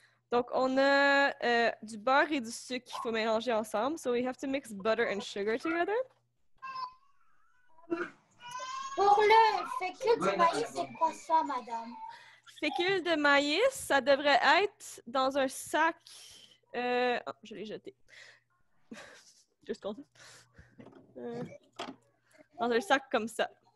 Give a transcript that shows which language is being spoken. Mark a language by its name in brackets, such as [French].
[French] Donc, on a du beurre et du sucre qu'il faut mélanger ensemble. [English] So we have to mix butter and sugar together. [French] Pour le fécule de maïs, c'est quoi ça, madame? Fécule de maïs, ça devrait être dans un sac. Oh, je l'ai jeté. Juste comme ça. Dans un sac comme ça.